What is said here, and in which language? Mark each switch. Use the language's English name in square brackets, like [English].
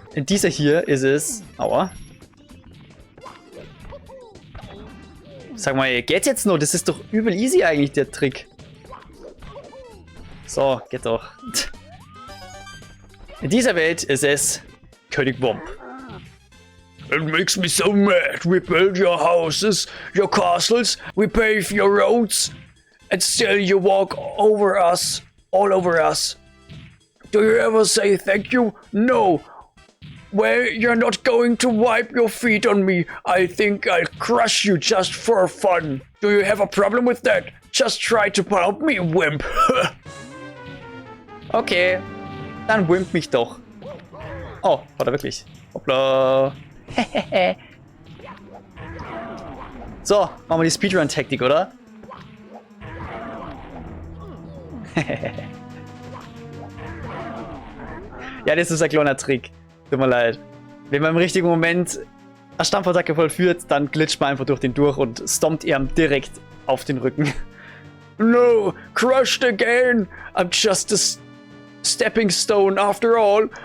[German] In dieser hier ist es... Aua. Sag mal, geht's jetzt noch? Das ist doch übel easy eigentlich, der Trick. So, geht doch. In dieser Welt ist es König Womb. [English] It makes me so mad. We build your houses, your castles, we pave your roads, and still you walk over us, all over us. Do you ever say thank you? No. Well, you're not going to wipe your feet on me. I think I'll crush you just for fun. Do you have a problem with that? Just try to pound me, wimp. [German] Okay, dann wimp mich doch. Oh, hat er wirklich. Hoppla. So, machen wir die Speedrun-Taktik, oder? Ja, das ist ein kleiner Trick. Tut mir leid. Wenn man im richtigen Moment eine Stampfattacke vollführt, dann glitscht man einfach durch den durch und stompt ihm direkt auf den Rücken. [English] No, crushed again. I'm just a stepping stone after all.